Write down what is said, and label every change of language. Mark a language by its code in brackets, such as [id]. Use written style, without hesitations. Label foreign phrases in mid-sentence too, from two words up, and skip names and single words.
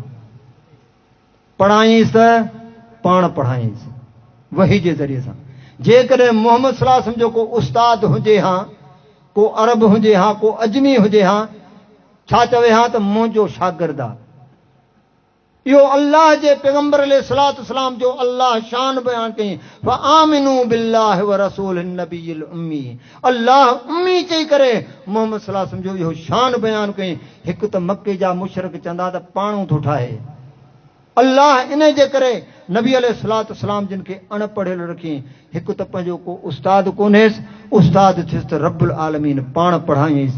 [sd] पढ़ाईंसि त पाण पढ़ाईंसि वही जे ज़रिए सां। जेकॾहिं मोहम्मद [ar] صلى الله عليه وسلم [sd] जो को उस्ताद हुजे हा, को अरब हुजे हा, को अजमी हुजे हा, छा चवे हा त मुंहिंजो शागिर्द आहे। इहो अल्लाह जे पैगंबर [ar] عليه الصلاة والسلام [sd] जो अल्लाह शान बयान कई। [ar] فآمنوا بالله ورسوله النبي الأمي, [sd] अल्लाह उम्मी चई करे मोहम्मद [ar] صلى الله عليه وسلم [sd] जो इहो शान बयान कई। हिकु त मके जा मुशरिक चवंदा त पाणू थो ठाहे। अल्लाह इन जे करे नबी [ar] عليه الصلاة والسلام [sd] जिन खे अणपढ़ियल रखी। हिकु त पंहिंजो को उस्ताद कोन्हेसि, उस्ताद थियसि त रब्बुल आलमीन पाण पढ़ाईंसि।